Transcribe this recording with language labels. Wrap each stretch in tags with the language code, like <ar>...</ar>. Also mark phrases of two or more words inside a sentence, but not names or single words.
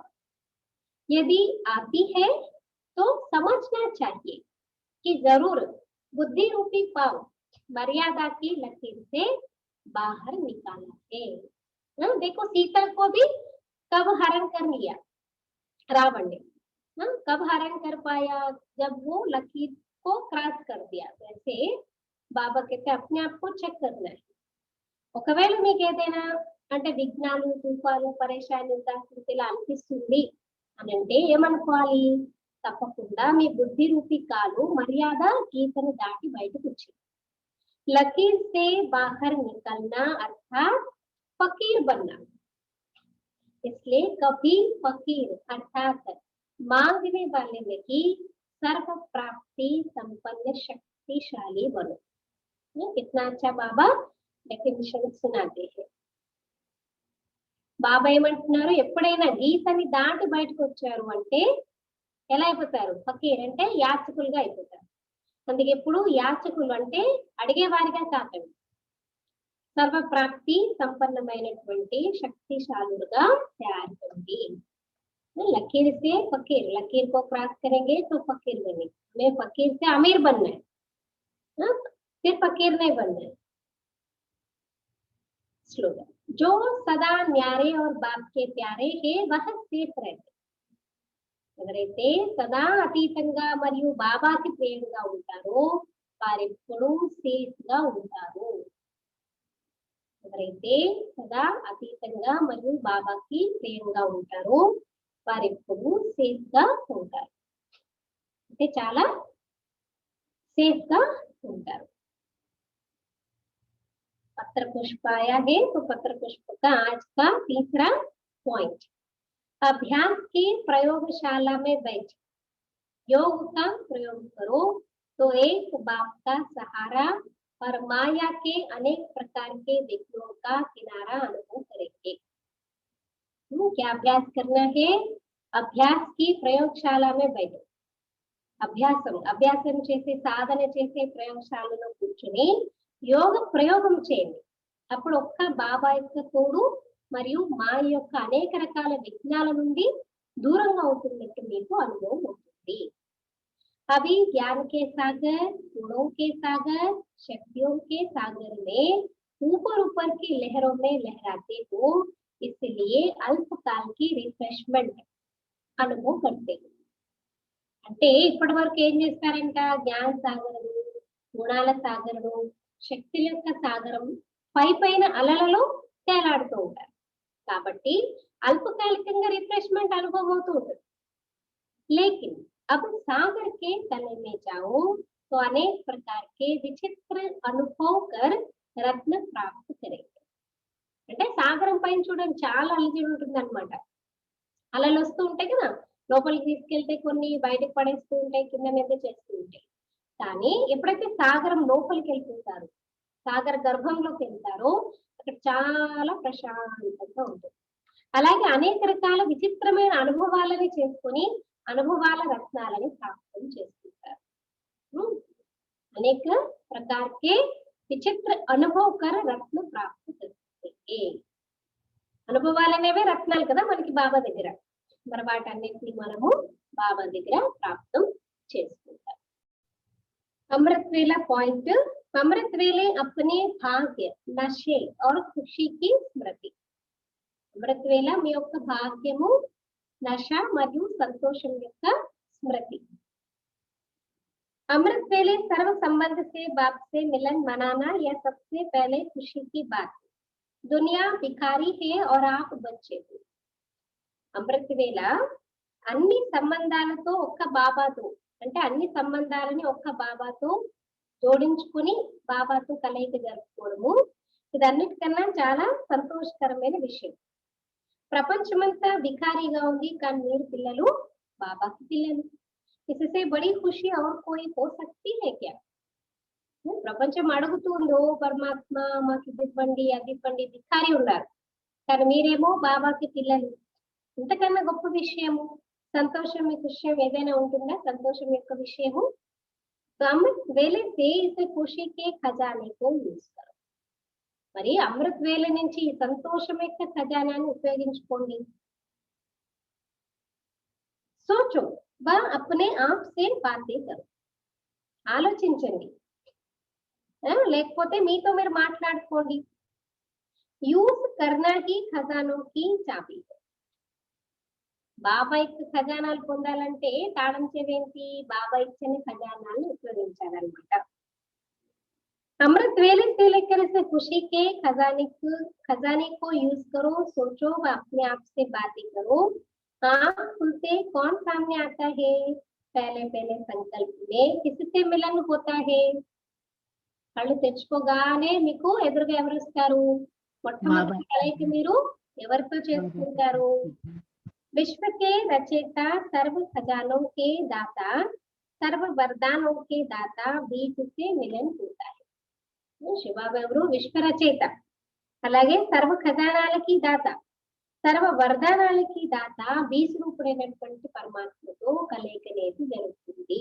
<hi>यदि आती है तो समझना चाहिए कि जरूर बुद्धि रूपी पाव मर्यादा की लकीर से बाहर निकाला है। देखो सीता को भी कब हरण कर लिया रावण ने, कब हरण कर पाया, जब वो लकीर को क्रॉस कर दिया। वैसे బాబా कहते अपने आप को చెక్ करना है।</hi> <te>ఒకవేళ మీకు ఏదైనా అంటే విఘ్నాలు, తుఫాను, పరేషాని, ఉదాసీనత ఇలా అనిపిస్తుంది అని అంటే ఏమనుకోవాలి, తప్పకుండా మీ బుద్ధి రూపీ కాలు మర్యాద గీతను దాటి బయటకు వచ్చింది।</te> <hi>लकीर से बाहर निकलना अर्थात फकीर बनना, इसलिए कभी फकीर अर्थात मांगने वाले नहीं, सर्व प्राप्ति संपन्न शक्तिशाली बनो। कितना अच्छा बाबा डेफिनेशन सुनाते हैं।</hi> <te>బాబా ఏమంటున్నారు, ఎప్పుడైనా గీతని దాటి బయటకు వచ్చారు అంటే ఎలా అయిపోతారు, ఫకీర్ అంటే యాచకులుగా అయిపోతారు। అందుకే ఎప్పుడు యాచకులు అంటే అడిగేవారిగా కాకండి, సర్వప్రాప్తి సంపన్నమైనటువంటి శక్తిశాలుగా తయారు కండి।</te> <hi>लकीर से फकीर, लकीर को क्रॉस करेंगे तो फकीर बनेंगे। हमें फकीर से अमीर बनना है, फिर फकीर नहीं बनना है। स्लोगन, जो सदा न्यारे और बाप के प्यारे है वह सेफ रहते।</hi> <te>ఎవరైతే సదా అతీతంగా మరియు బాబాకి ప్రియంగా ఉంటారో వారెప్పుడూ సేఫ్ గా ఉంటారు। ఎవరైతే సదా అతీతంగా మరియు బాబాకి ప్రియంగా ఉంటారో వారెప్పుడు సేఫ్ గా ఉంటారు, అంటే చాలా సేఫ్ గా ఉంటారు।</te> <hi>पत्र पुष्प आया है तो पत्र पुष्प का आज का तीसरा पॉइंट, अभ्यास की प्रयोगशाला में बैठ योग का प्रयोग करो तो एक बाप का सहारा और माया के अनेक प्रकार के विघ्नों का किनारा अनुभव करेंगे। क्या अभ्यास करना है, अभ्यास की प्रयोगशाला में बैठो।</hi> <te>అభ్యాసం చేసే సాధన చేసే ప్రయోగశాలలో కూర్చుని యోగ ప్రయోగం చేయండి। అప్పుడు ఒక్క బాబా యొక్క తోడు మరియు మాయ యొక్క అనేక రకాల విఘ్నాల నుండి దూరంగా అవుతున్నట్టు మీకు అనుభవం అవుతుంది।</te> <hi>अभी ज्ञान के सागर, गुणों के सागर, शक्तियों के सागर में ऊपर ऊपर की लहरों में लहराते हो, इसलिए अल्पकाल की रिफ्रेशमेंट अनुभव करते हो।</hi> <te>అంటే ఇప్పటి వరకు ఏం చేస్తారంట, జ్ఞాన సాగరము, గుణాల సాగరము, శక్తుల యొక్క సాగరం పైన అలలలో తేలాడుతూ ఉంటారు కాబట్టి అల్పకాలికంగా రిఫ్రెష్మెంట్ అనుభవం అవుతూ ఉంటుంది।</te> <hi>लेकिन अब सागर के तले में जाओ तो अनेक प्रकार के विचित्र अनुभव कर रत्न प्राप्त करेंगे।</hi> <te>అంటే సాగరం పైన చూడండి చాలా అలజడి ఉంటుంది అనమాట, అలలు వస్తూ ఉంటాయి కదా, లోపలికి తీసుకెళ్తే కొన్ని బయటకు పడేస్తూ ఉంటాయి, కింద మీద చేస్తూ ఉంటాయి। కానీ ఎప్పుడైతే సాగరం లోపలికి వెళ్తుంటారో, సాగర గర్భంలోకి వెళ్తారో అక్కడ చాలా ప్రశాంతంగా ఉంటుంది। అలాగే అనేక రకాల విచిత్రమైన అనుభవాలని చేసుకొని అనుభవాల రత్నాలని ప్రాప్తం చేసుకుంటారు।</te> <hi>అనేక प्रकार के विचित्र अनुभव कर रत्न प्राप्ति కरेंगे।</hi> <te>అనుభవాలనేవే రత్నాలు కదా మనకి బాబా దగ్గర, మరి వాటన్నిటిని మనము బాబా దగ్గర ప్రాప్తం చేసుకుంటాం।</te> <hi>अमृत वेला पॉइंट। अमृत वेले अपने भाग्य, नशे और खुशी की स्मृति।</hi> <te>అమృత వేళ మీ యొక్క భాగ్యము, నశ మరియు సంతోషం యొక్క స్మృతి।</te> <hi>अमृत वेले सर्व संबंध से बाप से मिलन मनाना यह सबसे पहले खुशी की बात है। दुनिया भिखारी है और आप बच्चे हो।</hi> <te>అమృత వేళ అన్ని సంబంధాలతో ఒక్క బాబాతో, అంటే అన్ని సంబంధాలని ఒక్క బాబాతో జోడించుకుని బాబాతో కలయిక జరుపుకోవడము ఇదన్నిటికన్నా చాలా సంతోషకరమైన విషయం। ప్రపంచమంతా భికారీగా ఉంది, కానీ మీరు పిల్లలు బాబాకి పిల్లలు।</te> <hi>इससे बड़ी खुशी और कोई हो सकती है क्या?</hi> <te>ప్రపంచం అడుగుతుందో పరమాత్మ మాకు ఇది ఇవ్వండి అది ఇవ్వండి, భికారి ఉన్నారు, కానీ మీరేమో బాబాకి పిల్లలు। ఇంతకన్నా గొప్ప విషయము, సంతోషం విషయం ఏదైనా ఉంటుందా? సంతోషం యొక్క విషయము।</te> <hi>तो अमृत वेले से इस खुशी के खजाने को यूज करो।</hi> <te>మరి అమృత్ వేల నుంచి ఈ సంతోషం యొక్క ఖజానాన్ని ఉపయోగించుకోండి।</te> <hi>सोचो व अपने आप से बातें करो,</hi> <te>ఆలోచించండి, లేకపోతే మీతో మీరు మాట్లాడుకోండి।</te> <hi>यूज करना ही खजानों की चाबी।</hi> <te>బాబా యొక్క ఖజానాలు పొందాలంటే తాళం చెవేంటి? బాబా ఇచ్చిన ఖజానాలను ఉపయోగించాలన్నమాట।</te> <hi>अमृत वेले से लेकर इसे खुशी के खजाने को यूज करो। सोचो व अपने आप से बातें करो। आँख खुलते कौन सामने आता है? पहले पहले संकल्प में किससे मिलन होता है?</hi> <te>కళ్ళు తెచ్చుకోగానే మీకు ఎదురుగా ఎవరు వస్తారు? మొట్టమొదటి కలయిక మీరు ఎవరితో చేసుకుంటారు?</te> <hi>विश्व के रचयिता, सर्व खजानों के दाता, सर्व वरदानों के दाता, बीच से मिलन होता है।</hi> <te>శివబాబా ఎవరు? విశ్వ రచయిత, అలాగే సర్వ ఖజానాలకి దాత, సర్వ వరదానాలకి దాత, బీజ రూపుడైనటువంటి పరమాత్మతో కలయిక అనేది జరుగుతుంది।</te>